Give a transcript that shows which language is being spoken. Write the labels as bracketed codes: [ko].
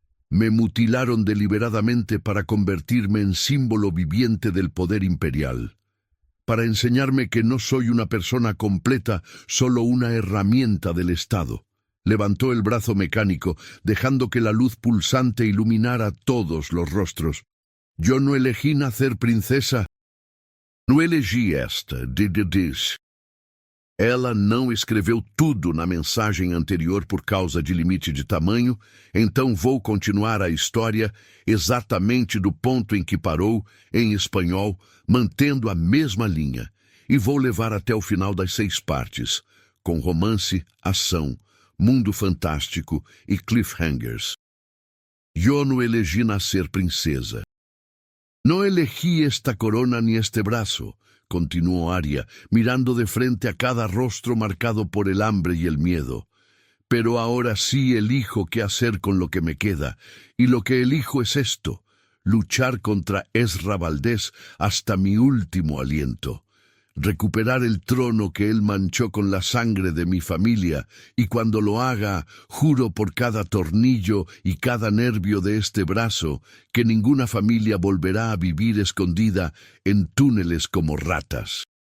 [es] «Me mutilaron deliberadamente para convertirme en símbolo viviente del poder imperial, para enseñarme que no soy una persona completa, solo una herramienta del Estado». Levantó el brazo mecánico, dejando que la luz pulsante iluminara todos los rostros. «Yo no elegí nacer princesa. [pt] Não elegi esta, diz. Ela não escreveu tudo na mensagem anterior por causa de limite de tamanho, então vou continuar a história exatamente do ponto em que parou, em espanhol, mantendo a mesma linha, e vou levar até o final das 6 partes, com romance, ação, mundo fantástico e cliffhangers. Eu não elegi nascer princesa. [es] No elegí esta corona ni este brazo, continuó Aria, mirando de frente a cada rostro marcado por el hambre y el miedo. Pero ahora sí elijo qué hacer con lo que me queda, y lo que elijo es esto: luchar contra Ezra Valdés hasta mi último aliento, recuperar el trono que él manchó con la sangre de mi familia, y cuando lo haga, juro por cada tornillo y cada nervio de este brazo que ninguna familia volverá a vivir escondida en túneles como ratas.